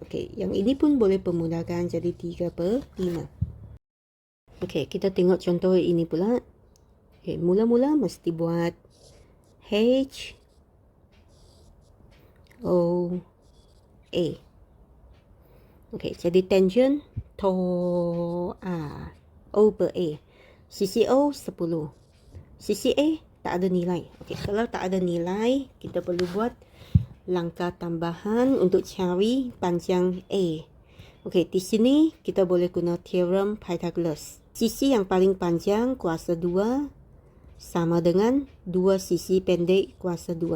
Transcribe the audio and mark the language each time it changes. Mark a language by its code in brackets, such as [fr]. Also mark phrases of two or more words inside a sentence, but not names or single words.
[ms] Okey, yang ini pun boleh permudahkan jadi 3 per 5. Okey, kita tengok contoh ini pula. Okey, mula-mula mesti buat H O A. Okey, jadi tangent to A. O per A. Sisi O 10. Sisi A tak ada nilai. Okey, kalau tak ada nilai, kita perlu buat langkah tambahan untuk cari panjang A. Okey, di sini kita boleh guna teorem Pythagoras. Sisi yang paling panjang kuasa 2 sama dengan 2 sisi pendek kuasa 2.